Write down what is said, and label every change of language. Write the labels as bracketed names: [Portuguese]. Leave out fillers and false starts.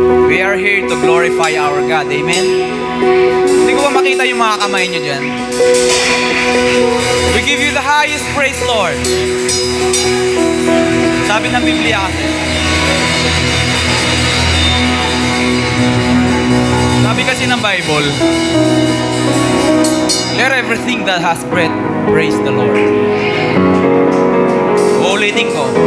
[English] We are here to glorify our God. Amen? [Filipino] Hindi ko ba makita yung mga kamay nyo dyan? [English] We give you the highest praise, Lord. [Filipino] Sabi ng Biblia kasi. Sabi kasi ng Bible, [English] let everything that has breath praise the Lord. [Filipino] Ulitin ko.